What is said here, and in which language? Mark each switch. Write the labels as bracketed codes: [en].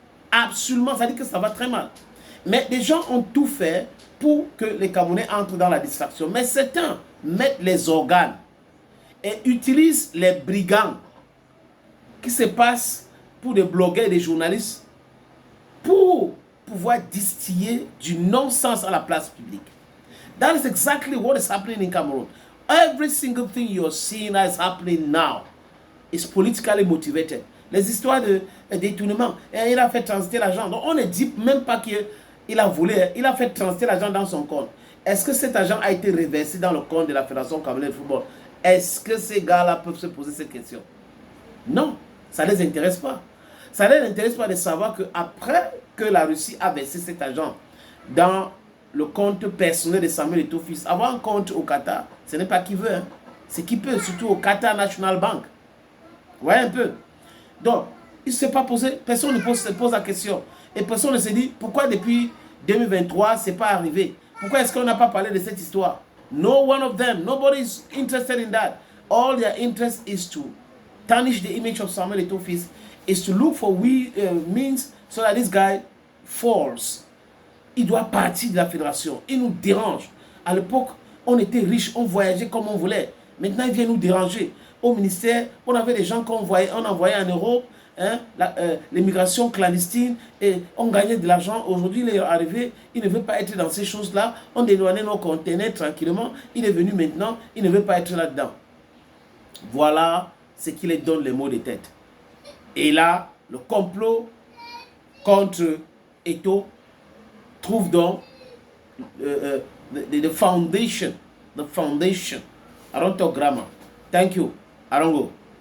[fr] Absolument, ça dit que ça va très mal. Mais les gens ont tout fait pour que les Camerounais entrent dans la distraction. Mais certains mettent les organes et utilisent les brigands qui se passent pour des blogueurs et des journalistes pour pouvoir distiller du non-sens à la place publique. [en] That is exactly what is happening in Cameroon. Every single thing you're seeing that is happening now is politically motivated. [fr] Les histoires de détournement, il a fait transiter l'argent. Donc on ne dit même pas qu'il a volé, il a fait transiter l'argent dans son compte. Est-ce que cet argent a été reversé dans le compte de la Fédération camerounaise de football? Est-ce que ces gars-là peuvent se poser cette question? Non, ça ne les intéresse pas. Ça ne les intéresse pas de savoir qu'après que la Russie a versé cet argent dans le compte personnel de Samuel Eto'o fils, avoir un compte au Qatar, ce n'est pas qui veut. Hein. C'est qui peut, surtout au Qatar National Bank. Vous voyez un peu? Donc, il ne s'est pas posé, personne ne se pose la question. Et personne ne se dit, pourquoi depuis 2023, ce n'est pas arrivé? Pourquoi est-ce qu'on n'a pas parlé de cette histoire? [en] No one of them, nobody is interested in that. All their interest is to tarnish the image of Samuel Eto'o fils, is to look for means so that this guy falls. [fr] Il doit partir de la fédération. Il nous dérange. À l'époque, on était riches, on voyageait comme on voulait. Maintenant, il vient nous déranger. Au ministère, on avait des gens qu'on envoyait en Europe, hein, l'immigration clandestine, et on gagnait de l'argent. Aujourd'hui, il est arrivé, il ne veut pas être dans ces choses-là. On dédouanait nos conteneurs tranquillement. Il est venu maintenant, il ne veut pas être là-dedans. Voilà ce qui les donne les mots de tête. Et là, le complot contre Eto'o trouve donc [en] the foundation. The foundation. I don't talk grammar. Thank you. I don't go.